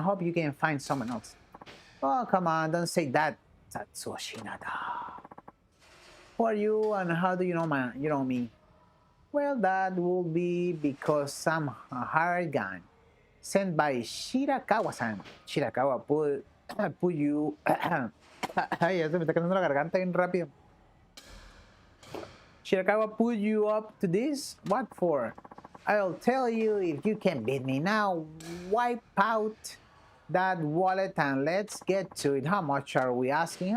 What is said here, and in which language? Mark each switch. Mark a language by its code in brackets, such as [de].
[en] Hope you can find someone else. Oh, come on, don't say that. Tatsuo Shinada. Who are you and how do you know me? Well, that will be because I'm a hired gun sent by Shirakawa-san. Shirakawa put you... [es] Ay, ya se me está quedando la garganta bien rápido. [en] Shirakawa put you up to this? What for? I'll tell you if you can beat me. Now, wipe out that wallet and let's get to it. How much are we asking?